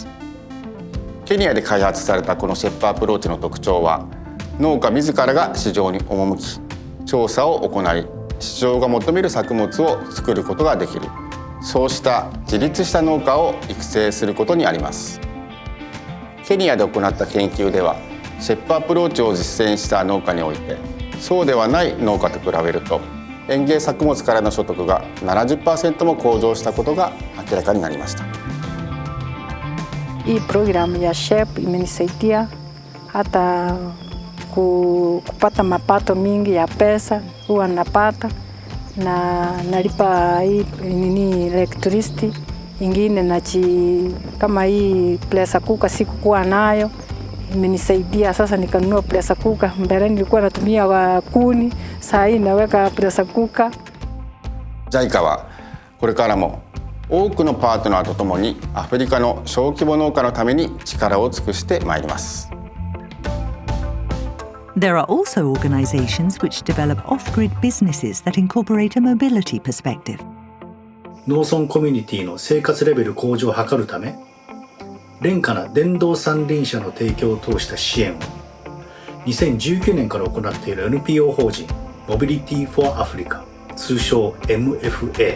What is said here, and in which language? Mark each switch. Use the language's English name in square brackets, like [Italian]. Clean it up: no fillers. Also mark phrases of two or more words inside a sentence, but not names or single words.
[Japanese] ケニアで開発されたこのシェップアプローチの特徴は、農家自らが市場に赴き、調査を行い、市場が求める作物を作ることができる、そうした自立した農家を育成することにあります。ケニアで行った研究では、シェップアプローチを実践した農家において、そうではない農家と比べると、園芸作物からの所得が 70% も向上したことが明らかになりました。 [Swahili] Hii programu ya SHEP imenisaidia hata kupata mapato mingi ya pesa, huwa napata na nalipa hii electricity ingine kama hii [English] pressure cooker [Swahili] sikukuwa nayo, imenisaidia sasa nikanunua [English] pressure cooker. [Swahili] Mbele nilikuwa natumia kuni, sasa hii naweka [English] pressure cooker. [Japanese] JICA はこれからも多くのパートナーとともにアフリカの小規模農家のために力を尽くしてまいります。 [English] There are also organizations which develop off-grid businesses that incorporate a mobility perspective. [Japanese] 農村コミュニティの生活レベル向上を図るため、廉価な電動三輪車の提供を通した支援を2019年から行っている NPO 法人 Mobility for Africa、通称 MFA。